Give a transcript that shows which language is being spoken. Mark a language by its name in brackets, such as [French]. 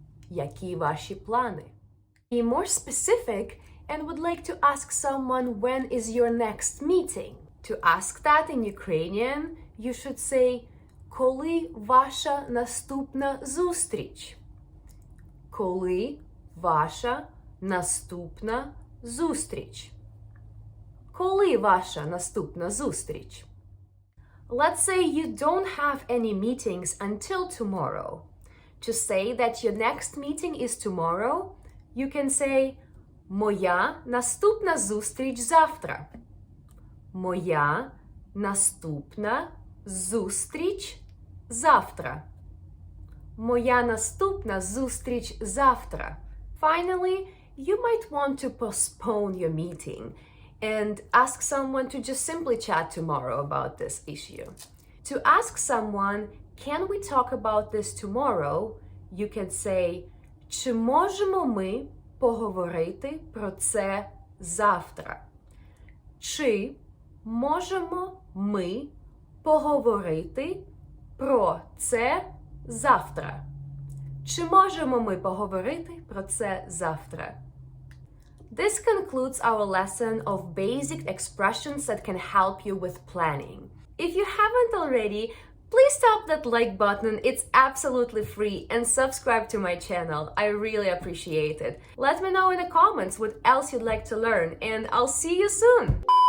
[Ukrainian] Які ваші плани? [English] Be more specific and would like to ask someone when is your next meeting. To ask that in Ukrainian, you should say [Ukrainian] коли ваша наступна зустріч? Коли ваша наступна зустріч? Коли ваша наступна зустріч? [English] Let's say you don't have any meetings until tomorrow. To say that your next meeting is tomorrow, you can say [Ukrainian] моя наступна зустріч завтра. Моя наступна зустріч завтра. Моя наступна зустріч завтра. [English] Finally, you might want to postpone your meeting and ask someone to just simply chat tomorrow about this issue. To ask someone, can we talk about this tomorrow? You can say, [Ukrainian] чи можемо ми поговорити про це завтра? Чи можемо ми поговорити про це завтра? Чи можемо ми поговорити про це завтра? [English] This concludes our lesson of basic expressions that can help you with planning. If you haven't already, please tap that like button, it's absolutely free, and subscribe to my channel. I really appreciate it. Let me know in the comments what else you'd like to learn, and I'll see you soon.